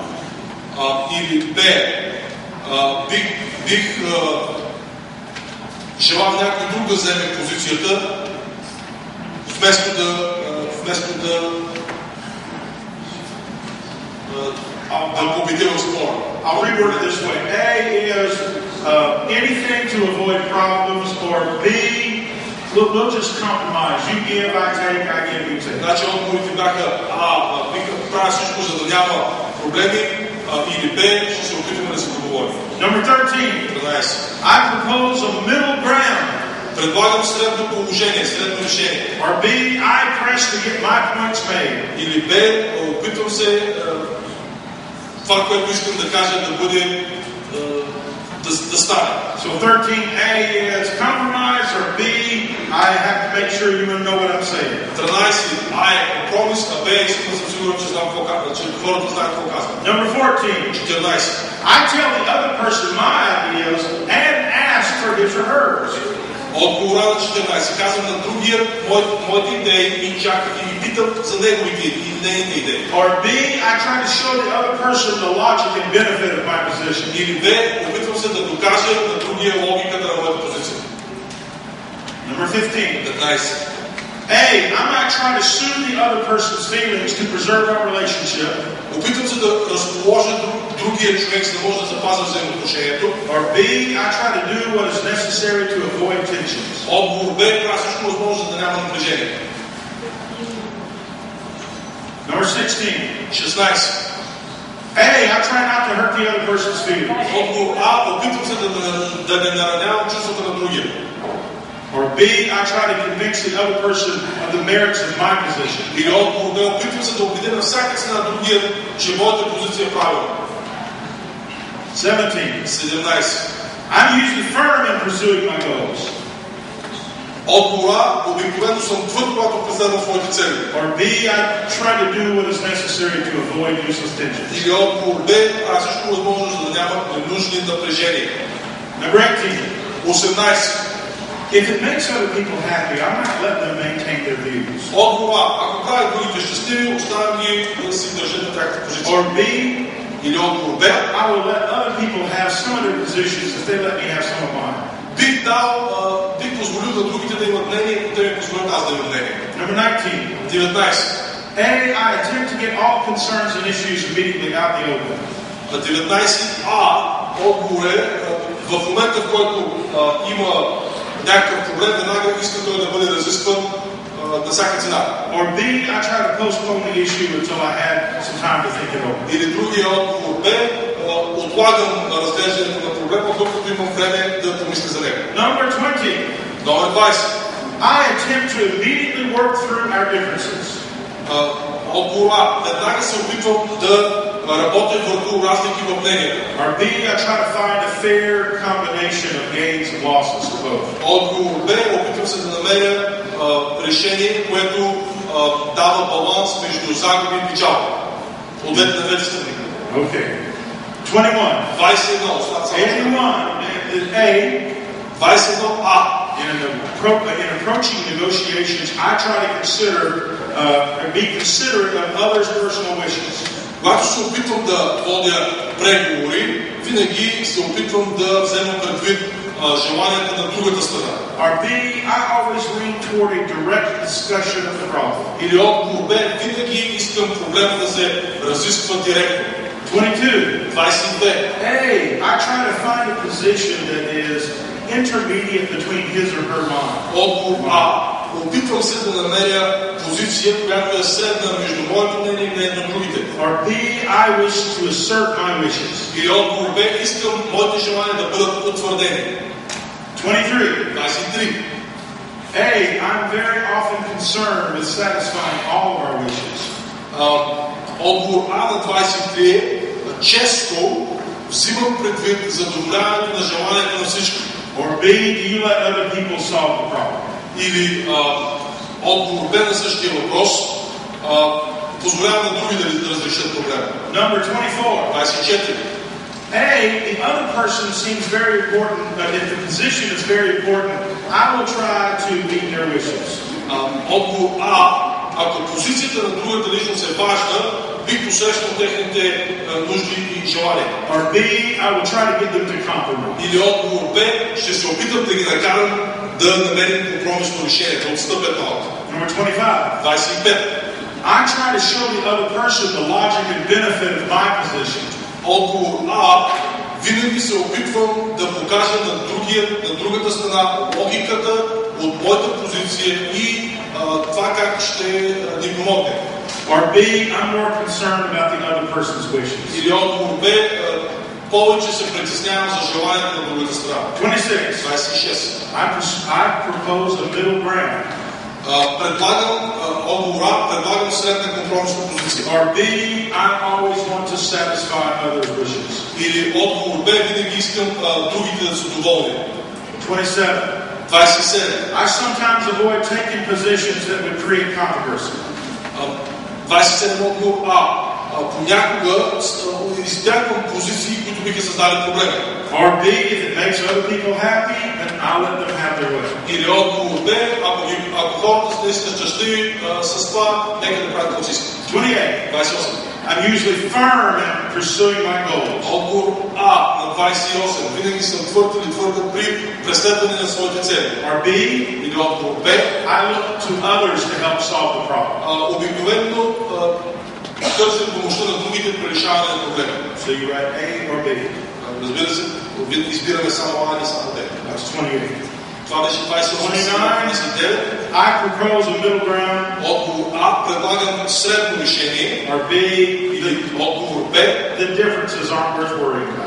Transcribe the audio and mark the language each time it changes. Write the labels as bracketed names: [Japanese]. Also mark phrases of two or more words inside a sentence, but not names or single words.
[Bulgarian] Или Б, бих желал някой друг да вземе позицията, вместо да победи в спора. [English] I'll reword it this way. A is anything to avoid problems, or B, we'll just compromise. You give, I take, I give, you take. [Bulgarian] Значи отговорите бяха бих правя всичко, за да няма проблеми, или Б, ще се опитаме да се договорим. [English] Number 13. 13. I propose a middle ground. [Bulgarian] Предлагам средно положение, средно решение. [English] Or B, I press to get my points made. [Bulgarian] Или Б, опитвам се това, което искам да кажа, да бъде да стане. [English] So 13A is compromise, or B, I have to make sure you know what I'm saying. 13. [Bulgarian] А е компромис, а Б искам да съм сигурен, че знам какво казвам, че хората знаят какво казвам. [English] Number 14. 14. I tell the other person my ideas and ask for his or hers. [Bulgarian] Отговора на 14. Казвам на другия моите идеи и чакам и ги питам за неговите и нейните идеи. [English] Or B, I try to show the other person the logic and benefit of my position. [Bulgarian] Или Б, опитвам се да докажа на другия логиката на моята позиция. [English] Number 15. 15. A, I might try to soothe the other person's feelings to preserve our relationship. [Bulgarian] Опитвам се да разположа другия човек, за да може да запазя взаимоотношението. [English] Or B, I try to do what is necessary to avoid tensions. [Bulgarian] Отговор Б, правя всичко възможно, за да няма напрежение. [English] Number 16. 16. A, I try not to hurt the other person's feelings. [Bulgarian] Отговор А, опитвам се да не наранявам чувствата на другия. [English] Or B, I try to convince the other person of the merits of my position. [Bulgarian] Или отговор Б, опитвам се да убедя на всяка цена другия, че моята позиция е правилна. 17. 17. [English] I'm usually firm in pursuing my goals. [Bulgarian] Отговора, обикновено съм твърд, когато преследвам своите цели. [English] Or B, I try to do what is necessary to avoid useless tensions. [Bulgarian] Или отговор Б, правя всичко възможно, за да няма ненужни напрежения. [English] Number 18. 18. If it makes other people happy, I might let them maintain their views. [Bulgarian] Отговора, ако прави другите щастливи, оставям ги да си държат на тяхната позиция. [English] Or B, [Bulgarian] Или отговор Б, [English] I will let other people have some of their positions if they let me have some of mine. [Bulgarian] бих позволил на другите да имат мнение, да ми позволят аз да имам мнение. [English] Number 19. 19. A, I attempt to get all concerns and issues immediately out in the open. [Bulgarian] 19А отговор е в момента, в който има някакъв проблем, веднага иска той да бъде разискван на всяка цена. [English] Or B, I try to postpone the issue until I had some time to think it over. [Bulgarian] Или другия отговор Б, отлагам разглеждането на проблема, докато имам време да помисля за него. [English] Number 20. [Bulgarian] Номер 20. [English] I attempt to immediately work through our differences. [Bulgarian] Отговор А, веднага се опитвам да работя върху разлики в мнението. [English] Or B, I try to find a fair combination of gains and losses to both. [Bulgarian] Отговор Б, опитвам се да намеря решение, което дава баланс между загуби и печалба. От двете страни. [English] Okay. 21. [Bulgarian] 21. Остат само. 21 A. 21А. [English] In approaching negotiations, I try to be considerate of others' personal wishes. [Bulgarian] Когато се опитвам да водя преговори, винаги се опитвам да взема предвид желанията на другата страна. [English] Or B, I always lean toward a direct discussion of the problem. [Bulgarian] Или отговор Б, винаги искам проблема да се разисква директно. 22. 22. [English] Hey, I try to find a position that is intermediate between his or her mind. [Bulgarian] Отговор А. Опитвам се да намеря позиция, която е средна между моето мнение и мнението на другите. [English] Or B, I wish to assert my wishes. [Bulgarian] Или отговор Б, искам моите желания да бъдат потвърдени. 23. 23. [English] Hey, I'm very often concerned with satisfying all of our wishes. [Bulgarian] Отговор А на 23 е често взимам предвид задоволяването на желанията на всички. [English] Or B, do you let other people solve the problem? [Bulgarian] Или отговор Б на същия въпрос, позволявам на други да разрешат проблема. [English] Number 24. 24. Hey, the other person seems very important, but if the position is very important, I will try to meet their wishes. [Bulgarian] Отговор А, ако позицията на другата личност е важна, бих посрещнал техните нужди и желания. [English] Or B, I will try to get them to compromise. [Bulgarian] Или отговор Б, ще се опитам да ги накарам да намерим компромисно решение, да отстъпят малко. [English] Number 25. 25. I try to show the other person the logic and benefit of my position. [Bulgarian] Отговор А, винаги се опитвам да покажа на другата страна логиката от моята позиция и това как ще ни помогне. [English] Or B, I'm more concerned about the other person's wishes. [Bulgarian] Или отговор Б, повече се притеснявам за желанието на другата страна. 26. 26. [English] I propose a middle ground. [Bulgarian] Предлагам средна компромисна позиция. [English] Or B, I always want to satisfy others' wishes. [Bulgarian] Или отговор Б, винаги искам другите да са доволни. 27. 27. [English] I sometimes avoid taking positions that would create controversy. [Bulgarian] 27 отговор А. Понякога избягвам позиции, които биха създали проблеми. [English] Or B, if it makes other people happy, then I'll let them have their way. [Bulgarian] Или отговор Б, ако хората са наистина щастливи с това, нека да правят каквото искат. 28. 28. [English] I'm usually firm in pursuing my goals. [Bulgarian] Отговор А на 28. Винаги съм твърд или твърда при преследване на своите цели. [English] Or B, [Bulgarian] Или отговор Б, [English] I look to others to help solve the problem. [Bulgarian] обикновено търсим помощта на другите при решаване на проблема. [English] So you write A or B. [Bulgarian] Разбира се, избираме само А, не само Б. [English] That's 28. [Bulgarian] Това беше 29. [English] I propose a middle ground. [Bulgarian] Отговор А, предлагам средно решение. [English] Or B, [Bulgarian] Отговор Б, [English] the differences aren't worth worrying about.